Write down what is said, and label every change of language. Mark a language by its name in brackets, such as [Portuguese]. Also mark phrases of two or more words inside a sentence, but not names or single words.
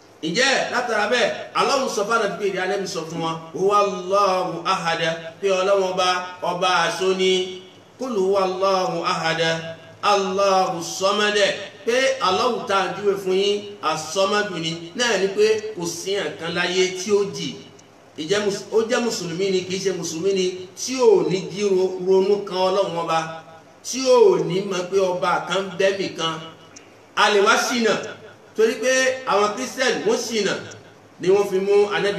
[Yoruba] ǹjẹ́ látara bẹ́ẹ̀ Allah sọ fún ànábì pé ìdí alẹ́ mi sọ fún wọn [Arabic] هو الله أحد [Yoruba] pé ọlọ́wọ́n ọba àṣọ ni [Arabic] قل هو الله أحد الله صمد [Yoruba] pé Allahu tá a júwe fún yín as-samadu ni náà ni pé kò sí nǹkan láyé tí ó jì ó jẹ́ mùsùlùmí ni kì í ṣe mùsùlùmí ni tí ò ní jí ronú kan ọlọ́run ọba tí ò ní mọ̀ pé ọba kan bẹ́mì kan a lè wá ṣìnà torí pé àwọn kírísítẹ́nì wọ́n ṣìnà ni wọ́n fi mú Ànábì